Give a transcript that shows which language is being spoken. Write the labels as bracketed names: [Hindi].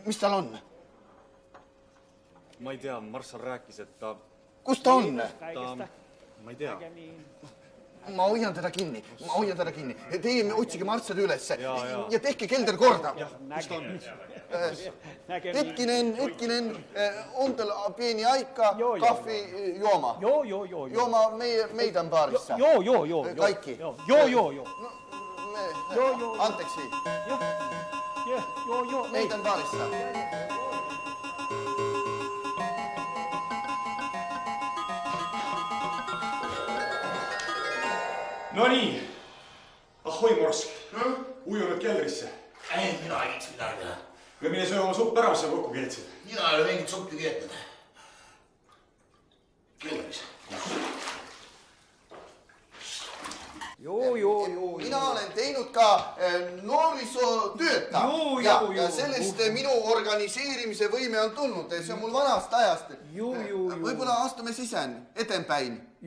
[Estonian] Mis tal on? Ma ei tea, Marsal rääkis, et ta... Kus ta on? Ma ei tea. Ma hoian teda kinni. Teie otsige Marssali üles ja tehke kelder korda. Kus ta on? [Finnish] Hetkinen. On tal pieni aika, kahvi, juoma. Joo. Juoma meidän baarissa. Joo. Kaikki. Joo. Anteeksi. Joo. Meidän baarissa. [Estonian] No nii. Ahoi, Morsk. Ujunud keldrisse. Ei, mina ei kiitsi midagi teha. Ja mine söö oma supp ära, mis sa kokku keetsid. Mina ei ole mingit suppi keetnud. Keldris. Joo. Mina olen teinud ka noorisotööta. Ja sellest minu organiseerimise võime on tulnud. See on mul vanast ajast. Võib-olla astume [Finnish] sisään eteenpäin.